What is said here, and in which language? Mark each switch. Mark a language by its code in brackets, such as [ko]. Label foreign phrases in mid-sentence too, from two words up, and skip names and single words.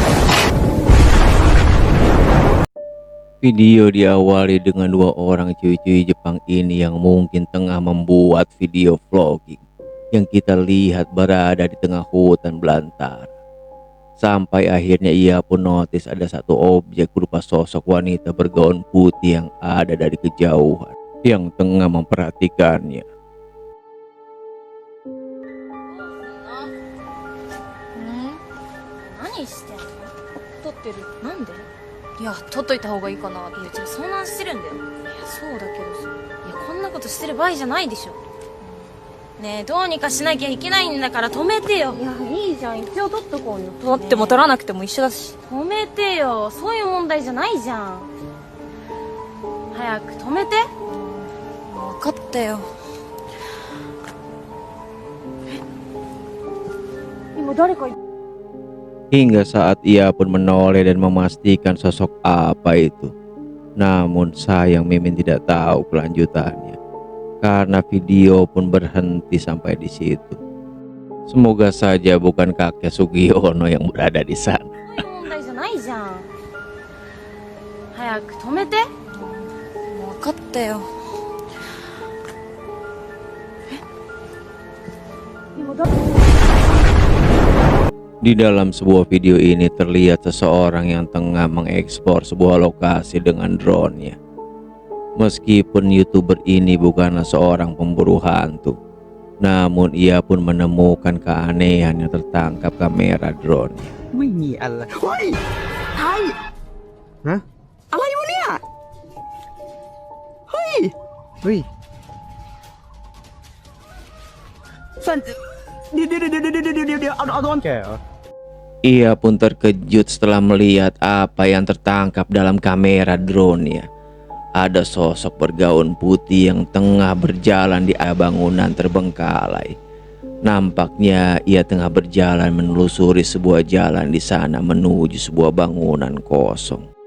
[id] Video diawali dengan dua orang cuy-cuy Jepang ini yang mungkin tengah membuat video vlogging. Yang kita lihat berada di tengah hutan belantara. Sampai akhirnya ia pun notice ada satu objek berupa sosok wanita bergaun putih yang ada dari kejauhan. Yang tengah memperhatikannya. [ja] 何してんの？撮ってる。なんで？いや、撮っといた方がいいかな。いや、じゃあ遭難してるんだよ。いや、そうだけどさ。いや、こんなことしてる場合じゃないでしょ。ねえ、どうにかしなきゃいけないんだから止めてよ。いや、いいじゃん。一応撮っとこうよ。撮っても撮らなくても一緒だし。止めてよ。そういう問題じゃないじゃん。早く止めて。分かったよ。え？今誰か [id] Hingga saat ia pun menoleh dan memastikan sosok apa itu. Namun sayang Mimin tidak tahu kelanjutannya. Karena video pun berhenti sampai di situ. Semoga saja bukan kakek Sugiono yang berada di sana. [ja] 問題じゃないじゃん。早く止めて。分かったよ。え？今誰？ [id] Di dalam sebuah video ini terlihat seseorang yang tengah mengekspor sebuah lokasi dengan drone-nya. Meskipun YouTuber ini bukanlah seorang pemburu hantu, namun ia pun menemukan keanehan yang tertangkap kamera drone-nya. [th] ไม่มีอะไรเฮ้ยไทยฮะอะไรวะเนี่ยเฮ้ยเฮ้ยสันเดี๋ยวเอาโดนแกเหรอ [id] Ia pun terkejut setelah melihat apa yang tertangkap dalam kamera drone-nya. Ada sosok bergaun putih yang tengah berjalan di bangunan terbengkalai. Nampaknya ia tengah berjalan menelusuri sebuah jalan di sana menuju sebuah bangunan kosong.